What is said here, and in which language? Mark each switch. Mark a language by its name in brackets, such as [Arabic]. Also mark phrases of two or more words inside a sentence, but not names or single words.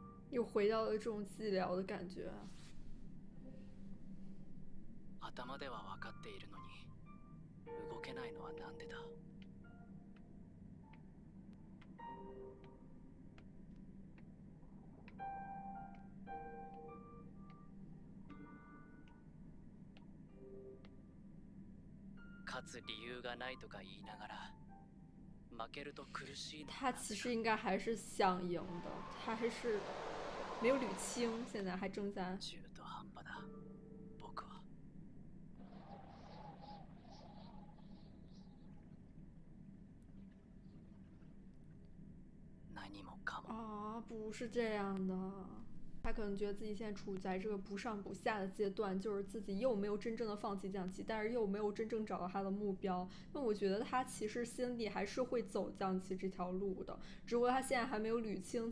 [Chinese] 又回到了这种寂寥的感觉。 [Japanese] 頭では分かっているのに動けないのはなんでだ。勝つ理由がないとか言いながら負けると苦しい。 [Chinese] 他其实应该还是想赢的，他还是没有捋清，现在还正在。 [Japanese] 中途半端だ。僕は。何もかも。 [Chinese] 啊，不是这样的。他可能觉得自己现在处在这个不上不下的阶段，就是自己又没有真正的放弃象棋，但是又没有真正找到他的目标。那我觉得他其实心里还是会走象棋这条路的，只不过他现在还没有捋清。